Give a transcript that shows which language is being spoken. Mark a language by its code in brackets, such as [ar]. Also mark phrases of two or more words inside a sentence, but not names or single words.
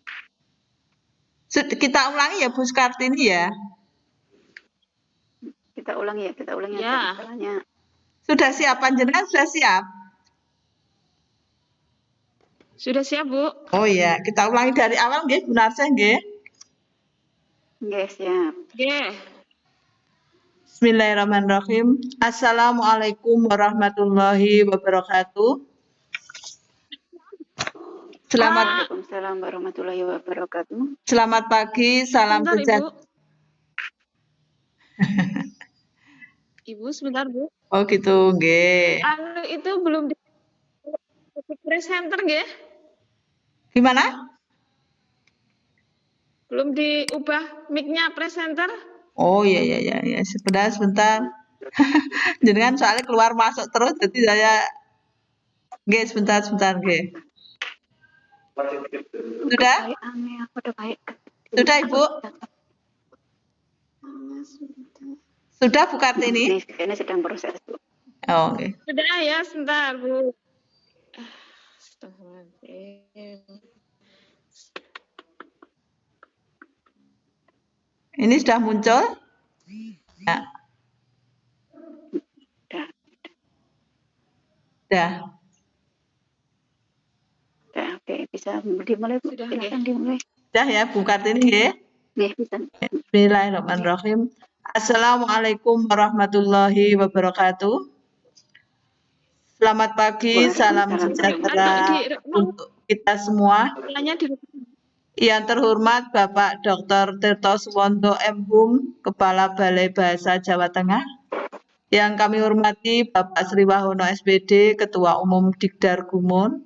[id] Kita ulangi ya, Bu Kartini ya. Kita ulangi ya. Ya. Caranya. Sudah siap, panjenengan sudah siap? Sudah siap, Bu? Oh iya, kita ulangi dari awal nggih, Bu Narsih nggih. Nggih, siap. Nggih. [ar] بسم الله الرحمن الرحيم. السلام عليكم ورحمة الله وبركاته. وعليكم السلام ورحمة الله وبركاته. [id] Selamat pagi, salam sejahtera. Ibu, sebentar, Bu. Oh gitu, nggih. Itu belum di presenter nggih? Gimana? Belum diubah mic-nya presenter? Oh iya. Sebentar. Jenengan soalnya keluar masuk terus, jadi saya nggih sebentar nggih. Sudah? Sudah Ibu? Sudah Bu Kartini? Ini sedang proses, Bu. Oh, oke. Sudah ya, sebentar Bu. Astagfirullahaladzim. Ini sudah muncul? Ya. Sudah. Oke, bisa dimulai, Bu. Sudah, Silakan dimulai. Sudah ya Bu Kartini nggih? Nggih, bisa. [ar] بسم الله الرحمن الرحيم. السلام عليكم ورحمة الله وبركاته. [id] Selamat pagi, salam sejahtera untuk kita semua. Yang terhormat Bapak Dr. Tirto Suwondo M.Hum, Kepala Balai Bahasa Jawa Tengah. Yang kami hormati Bapak Sri Wahono SPD, Ketua Umum Dikdar Gumun.